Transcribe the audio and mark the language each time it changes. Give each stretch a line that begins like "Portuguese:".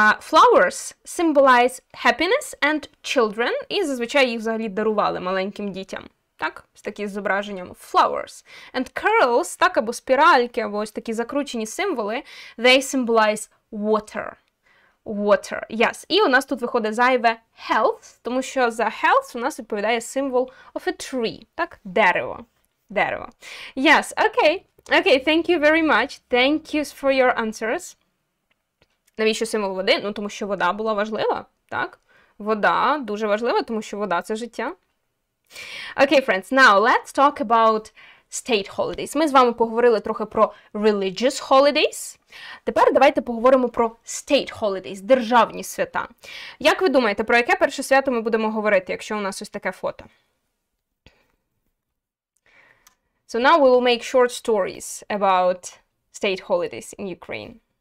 English: Flowers symbolize happiness and children.
Ukrainian: І зазвичай їх взагалі дарували маленьким дітям. Так, з таким зображенням flowers.
English: And curls,
Ukrainian: так, або спіральки, або ось такі закручені символи,
English: they symbolize water. Water, yes.
Ukrainian: І у нас тут виходить зайве health, тому що за health у нас відповідає символ
English: of a tree,
Ukrainian: так, дерево.
English: Дерево. Yes, okay. Okay, thank you very much. Thank you for your answers.
Ukrainian: Навіщо символ води? Ну, тому що вода була важлива, так? Вода дуже важлива, тому що вода – це життя.
English: Okay, friends, now let's talk about state holidays.
Ukrainian: Ми з вами поговорили трохи про religious holidays. Тепер давайте поговоримо про state holidays, державні свята. Як ви думаєте, про яке перше свято ми будемо говорити, якщо у нас ось таке фото?
English: So now we will make short stories about state holidays in Ukraine.